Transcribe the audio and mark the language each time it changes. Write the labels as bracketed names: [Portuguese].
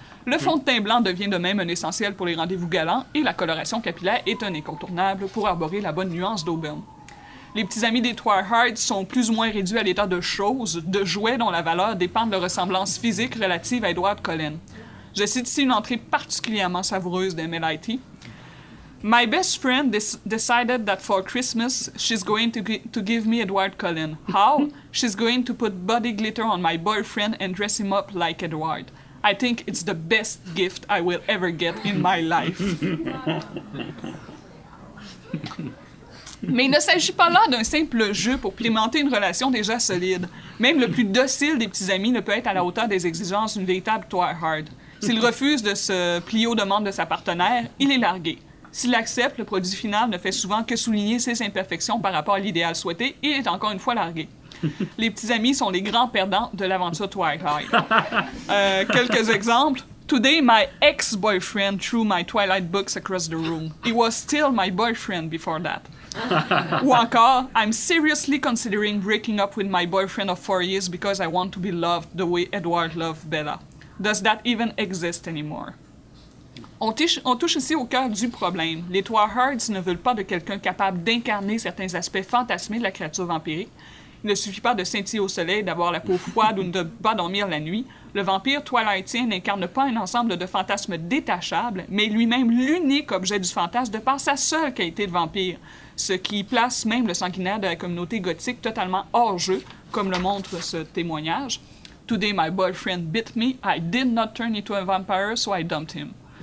[French] Le fond de teint blanc devient de même un essentiel pour les rendez-vous galants et la coloration capillaire est un incontournable pour arborer la bonne nuance d'auburn. Les petits amis des Tryhards sont plus ou moins réduits à l'état de choses, de jouets dont la valeur dépend de leur ressemblance physique relative à Edward Cullen. Je cite ici une entrée particulièrement savoureuse de MLIT. [English] My best friend decided that for Christmas, she's going to give me Edward Cullen. How? She's going to put body glitter on my boyfriend and dress him up like Edward. I think it's the best gift I will ever get in my life. [French] Mais il ne s'agit pas là d'un simple jeu pour pimenter une relation déjà solide. Même le plus docile des petits amis ne peut être à la hauteur des exigences d'une véritable Tryhard. S'il refuse de se plier aux demandes de sa partenaire, il est largué. S'il accepte, le produit final ne fait souvent que souligner ses imperfections par rapport à l'idéal souhaité et il est encore une fois largué. Les petits amis sont les grands perdants de l'aventure Twilight. Quelques exemples. [English] Today, my ex-boyfriend threw my Twilight books across the room. He was still my boyfriend before that. [French] Ou encore, [English] I'm seriously considering breaking up with my boyfriend of 4 years because I want to be loved the way Edward loved Bella. Does that even exist anymore? [French] On touche ici au cœur du problème. Les Tryhards ne veulent pas de quelqu'un capable d'incarner certains aspects fantasmés de la créature vampirique. Il ne suffit pas de scintiller au soleil, d'avoir la peau froide ou de ne pas dormir la nuit. Le vampire twilightien n'incarne pas un ensemble de fantasmes détachables, mais lui-même l'unique objet du fantasme de par sa seule qualité de vampire, ce qui place même le sanguinaire de la communauté gothique totalement hors jeu, comme le montre ce témoignage. [English] Today my boyfriend bit me, I did not turn into a vampire, so I dumped him.